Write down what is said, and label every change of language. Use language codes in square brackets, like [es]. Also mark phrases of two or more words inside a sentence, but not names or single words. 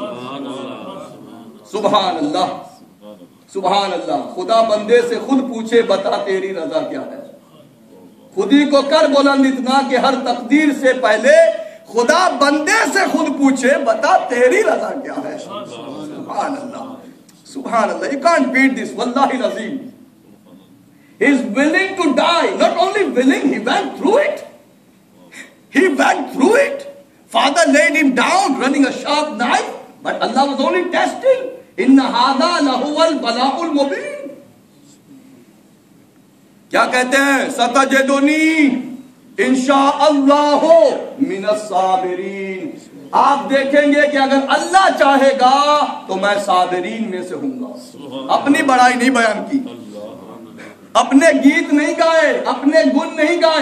[ar] سبحان اللہ، سبحان اللہ. [ur] خدا بندے سے خود پوچھے بتا تیری رضا کیا ہے. خودی کو کر بلند اتنا کہ ہر تقدیر سے پہلے خدا بندے سے خود پوچھے بتا تیری رضا کیا ہے. [ar] سبحان اللہ, سبحان اللہ. [en] You can't beat this. [ar] والله العظيم. [en] He is willing to die. Not only willing, he went through it. He went through it. Father laid him down running a sharp knife, but Allah was only testing. [ar] إن هذا لهو البلاء المبين. [ur] کیا کہتے ہیں؟ [ar] ستجدنی انشاءاللہ من الصابرین. [ur] آپ دیکھیں گے کہ اگر اللہ چاہے گا تو میں صابرین میں سے ہوں گا. اپنی بڑائی نہیں بیان کی, اپنے گیت نہیں گائے, اپنے گن نہیں گائے.